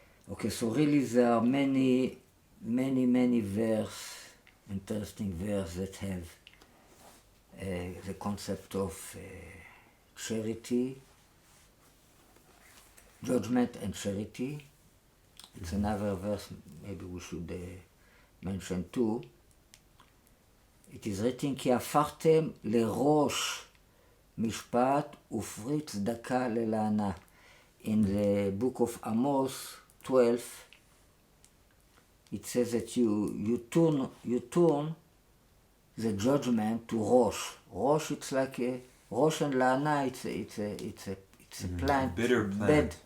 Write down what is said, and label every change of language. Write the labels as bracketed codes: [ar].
[en] Okay, so really there are many interesting verses that have the concept of charity, judgment and charity. It's another verse maybe we should mention too. It is written, [he] כי הפכתם לראש משפט ופרי צדקה ללענה. [en] In the book of Amos 12, it says that you turn the judgment to Rosh. Rosh, it's like a Rosh and Lana. It's a plant, bitter plant,